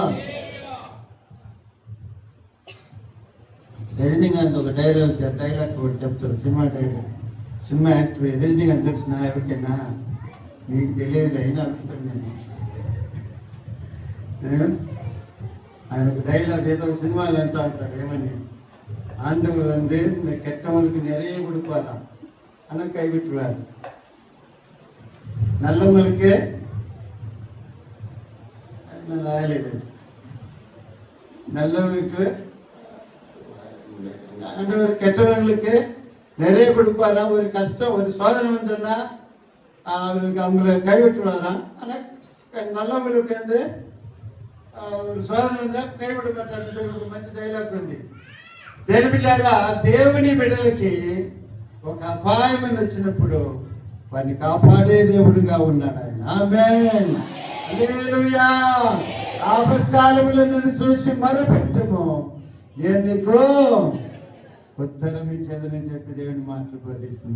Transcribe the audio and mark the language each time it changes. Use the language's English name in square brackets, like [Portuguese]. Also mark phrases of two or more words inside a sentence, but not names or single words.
[Telugu] రజనీకాంత్ ఒక డైలాగ్ కూడా చెప్తారు, [English] cinema dialogue. cinema actor [Telugu] రజనీకాంత్ తెలిసిన ఎవరికైనా? మీకు తెలియదు, అయినా అడుగుతాను నేను. ఆయన ఒక డైలాగ్ ఏదో సినిమాలు అంటూ అంటాడు, ఏమని? [Tamil] ஆண்டவர் வந்து இந்த கெட்டவனுக்கு நிறைய கொடுப்பாராம், ஆனால் கைவிட்டுருவார். நல்லவங்களுக்கு ராயలేదు, நல்லவருக்கு ஆண்டவர் கெட்டவர்களுக்கு நிறைய கொடுப்பாராம். ஒரு கஷ்டம், ஒரு சோதனை வந்ததுன்னா அவருக்கு அவங்கள கைவிட்டுருவாராம். ஆனால் நல்லவங்களுக்கு வந்து ஒரு சோதனை வந்தால் கைவிட மாட்டாరు. [Telugu] ఒక మంచి డైలాగ్ ఉంది. దేని బిడ్డలారా, దేవుని బిడ్డలకి ఒక అపాయం వచ్చినప్పుడు వారిని కాపాడే దేవుడుగా ఉన్నాడు ఆయన. ఆమేన్, హల్లెలూయా. ఆపత్కాలములో నిన్ను చూసి మొరపెట్టుము, నేను నీకు ఉత్తరం ఇచ్చేదని చెప్పి దేవుని మాటలు బోధిస్తుంది.